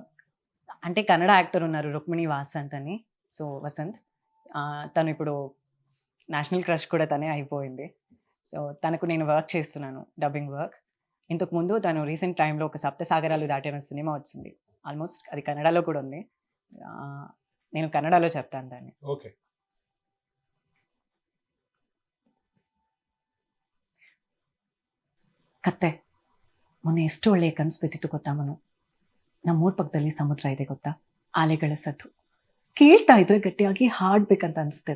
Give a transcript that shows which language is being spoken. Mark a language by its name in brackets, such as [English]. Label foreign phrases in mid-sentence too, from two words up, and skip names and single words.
[Telugu] అంటే కన్నడ యాక్టర్ ఉన్నారు 'రుక్మిణి వాసంత్' అని. సో వసంత్ తను ఇప్పుడు [English] national crush [Telugu] కూడా తనే అయిపోయింది. సో తనకు నేను వర్క్ చేస్తున్నాను, [English] dubbing work. [Telugu] ఇంతకుముందు తను [English] recent timeలో [Telugu] ఒక 'సప్తసాగరాలు దాటిన' సినిమా వచ్చింది. ఆల్మోస్ట్ అది కన్నడలో కూడా ఉంది. నేను కన్నడలో చెప్తాను దాన్ని. ఓకే. [Kannada] ಕತ್ತೆ ಮೊನ್ನೆ ಎಷ್ಟು ಒಳ್ಳೆಯ ಕನಸು ಬಿದ್ದಿತ್ತು ಗೊತ್ತಾ ಮನು. ನಮ್ಮೂರ ಪಕ್ಕದಲ್ಲಿ ಸಮುದ್ರ ಇದೆ ಗೊತ್ತಾ, ಆಲೆಗಳ ಸದ್ದು ಕೇಳ್ತಾ ಇದ್ರೆ ಗಟ್ಟಿಯಾಗಿ ಹಾಡ್ಬೇಕಂತ ಅನಿಸ್ತಿದೆ.